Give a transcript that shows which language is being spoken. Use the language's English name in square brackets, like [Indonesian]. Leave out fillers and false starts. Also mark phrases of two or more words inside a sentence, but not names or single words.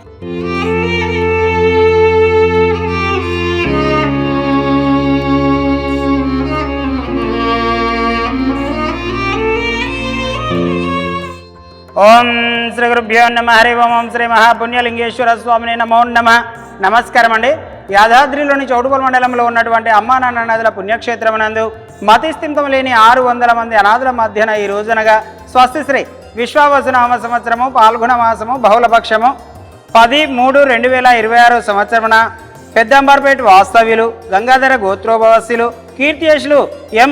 [Sanskrit] ओम श्री गुरुभ्यो नमः हरि ओम श्री महापुण्यलिंगेश्वर स्वामी नमो नमः। [Telugu] నమస్కారం అండి। యాదాద్రిలోని చౌటుపల్లి మండలంలో ఉన్నటువంటి అమ్మా నాన్ననాథుల పుణ్యక్షేత్రమునందు మతిస్థిమితం లేని 600 మంది అనాథుల మధ్యన ఈ రోజునగా స్వస్తిశ్రీ విశ్వావసునామ సంవత్సరము పాల్గొన మాసము బహుళపక్షము 10/3/2026 సంవత్సరమున పెద్దంబర్పేట వాస్తవ్యులు గంగాధర గోత్రోభవస్సులు కీర్తియశులు ఎం